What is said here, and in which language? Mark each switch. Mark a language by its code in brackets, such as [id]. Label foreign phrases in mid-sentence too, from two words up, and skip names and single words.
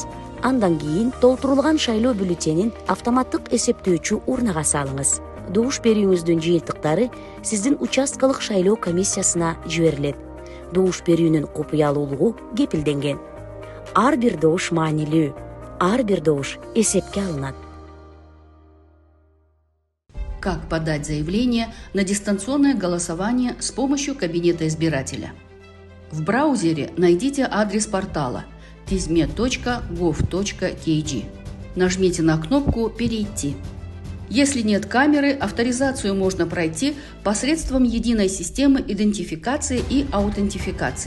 [ky] Андан кийин толтурулган шайлоо бюллетенин автоматтык эсептөөчү урнага салыңыз. Добуш берүүңүздүн жыйынтыктары сиздин участкалык шайлоо комиссиясына жиберилет. Добуш берүүнүн купуялуулугу кепилденген. Ар бир добуш маанилүү, ар бир добуш эсепке алынат. [ru] Как подать заявление на дистанционное голосование с помощью кабинета избирателя? В браузере найдите адрес портала tizme.gov.kg. Нажмите на кнопку «Перейти». Если нет камеры, авторизацию можно пройти посредством единой системы идентификации и аутентификации.